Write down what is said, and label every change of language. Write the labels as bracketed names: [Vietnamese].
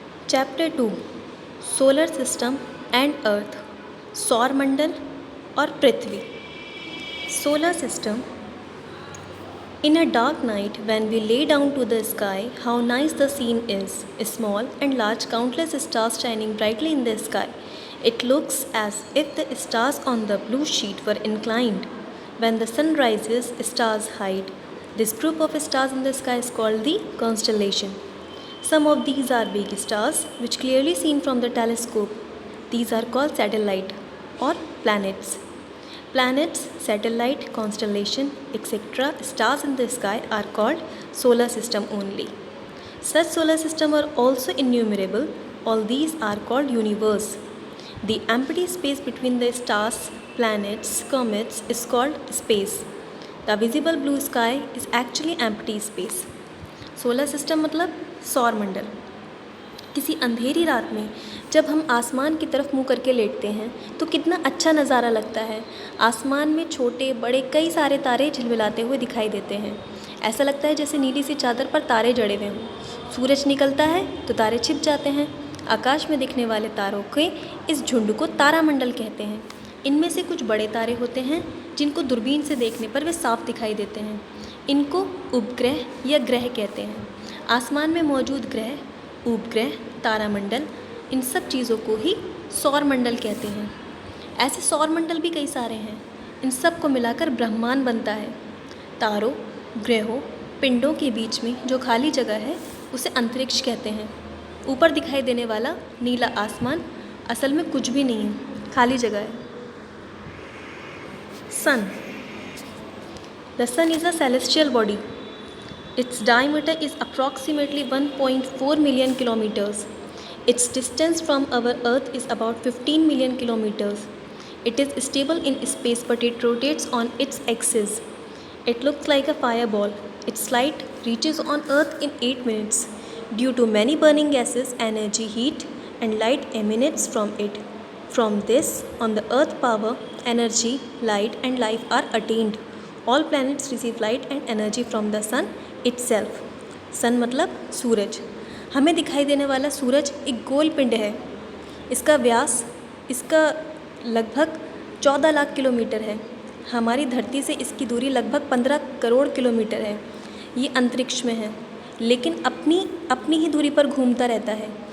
[English] chapter 2 solar system and Earth [Hindi] सौरमंडल और पृथ्वी. [English] Solar system. In a dark night, when we lay down to the sky, how nice the scene is. Small and large countless stars shining brightly in the sky. It looks as if the stars on the blue sheet were inclined. When the sun rises, stars hide. This group of stars in the sky is called the constellation. Some of these are big stars, which clearly seen from the telescope. These are called satellite or planets. Planets, satellite, constellation, etc. stars in the sky are called solar system only. Such solar system are also innumerable. All these are called universe. The empty space between the stars, planets, comets is called space. The visible blue sky is actually empty space. [Hindi] Solar system मतलब सौर मंडल. किसी अंधेरी रात में जब हम आसमान की तरफ मुँह करके लेटते हैं तो कितना अच्छा नज़ारा लगता है. आसमान में छोटे बड़े कई सारे तारे झिलमिलाते हुए दिखाई देते हैं. ऐसा लगता है जैसे नीली सी चादर पर तारे जड़े हुए हों. सूरज निकलता है तो तारे छिप जाते हैं. आकाश में दिखने वाले तारों के इस झुंड को तारामंडल कहते हैं. इनमें से कुछ बड़े तारे होते हैं जिनको दूरबीन से देखने पर वे साफ दिखाई देते हैं. इनको उपग्रह या ग्रह कहते हैं. आसमान में मौजूद ग्रह, उपग्रह, तारामंडल, इन सब चीज़ों को ही सौरमंडल कहते हैं. ऐसे सौरमंडल भी कई सारे हैं. इन सब को मिलाकर ब्रह्मांड बनता है. तारों, ग्रहों, पिंडों के बीच में जो खाली जगह है उसे अंतरिक्ष कहते हैं. ऊपर दिखाई देने वाला नीला आसमान असल में कुछ भी नहीं है, खाली जगह है. [English] Sun. The sun is a celestial body. Its diameter is approximately 1.4 million kilometers. Its distance from our Earth is about 15 million kilometers. It is stable in space but it rotates on its axis. It looks like a fireball. Its light reaches on Earth in 8 minutes. Due to many burning gases, energy, heat and light emanates from it. From this, on the Earth power, energy, light and life are attained. All planets receive light and energy from the sun itself. [Hindi] सन मतलब सूरज. हमें दिखाई देने वाला सूरज एक गोल पिंड है. इसका व्यास इसका लगभग 14 लाख किलोमीटर है. हमारी धरती से इसकी दूरी लगभग 15 करोड़ किलोमीटर है. ये अंतरिक्ष में है लेकिन अपनी ही दूरी पर घूमता रहता है.